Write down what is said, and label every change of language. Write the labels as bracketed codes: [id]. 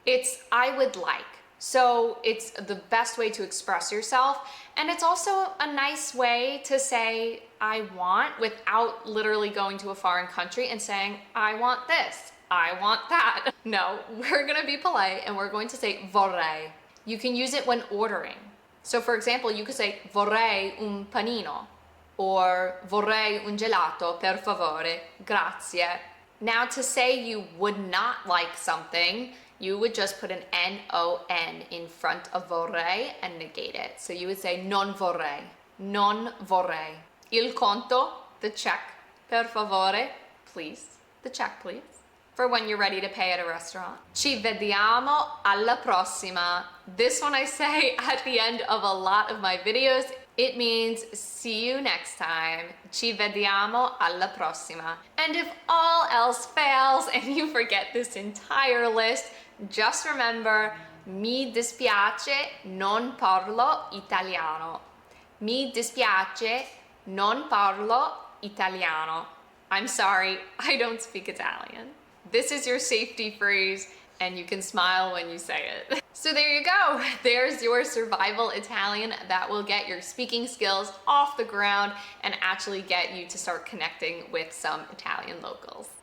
[en] It's I would like. So it's the best way to express yourself, and it's also a nice way to say I want without literally going to a foreign country and saying I want this, I want that. No, we're gonna be polite and we're going to say [it] vorrei. [en] You can use it when ordering. So for example, you could say [it] vorrei un panino [en] or [it] vorrei un gelato, per favore, grazie. [en] Now to say you would not like something, you would just put an N-O-N in front of vorrei and negate it. So you would say [it] non vorrei, non vorrei. Il conto, [en] the check, [it] per favore, [en] please, the check please. For when you're ready to pay at a restaurant. [it] Ci vediamo alla prossima. [en] This one I say at the end of a lot of my videos. It means see you next time. [it] Ci vediamo alla prossima. [en] And if all else fails and you forget this entire list, just remember, [it] mi dispiace, non parlo italiano. Mi dispiace, non parlo italiano. [en] I'm sorry, I don't speak Italian. This is your safety phrase, and you can smile when you say it. So there you go. There's your survival Italian that will get your speaking skills off the ground and actually get you to start connecting with some Italian locals.